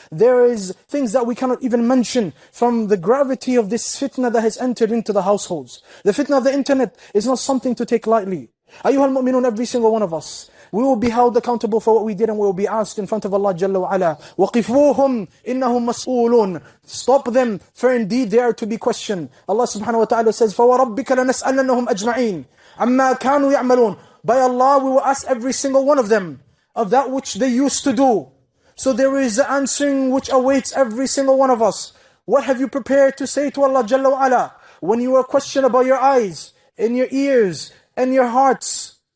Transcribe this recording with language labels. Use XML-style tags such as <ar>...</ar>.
<en>There is things that we cannot even mention from the gravity of this fitna that has entered into the households. The fitna of the internet is not something to take lightly. Ayyuhal mu'minun, every single one of us, we will be held accountable for what we did, and we will be asked in front of Allah Jalla wa Ala.</en> <ar>وَقِفُوهُمْ إِنَّهُمْ مَسْئُولُونَ.</ar> <en>Stop them, for indeed they are to be questioned. Allah subhanahu wa ta'ala says,</en> <ar>فَوَرَبِّكَ لَنَسْأَلَنَّهُمْ أَجْمَعِينَ عَمَّا كَانُوا يَعْمَلُونَ.</ar> <en>By Allah, we will ask every single one of them of that which they used to do. So there is the answering which awaits every single one of us. What have you prepared to say to Allah Jalla wa Ala when you are questioned about your eyes, and your ears, and your hearts?</en>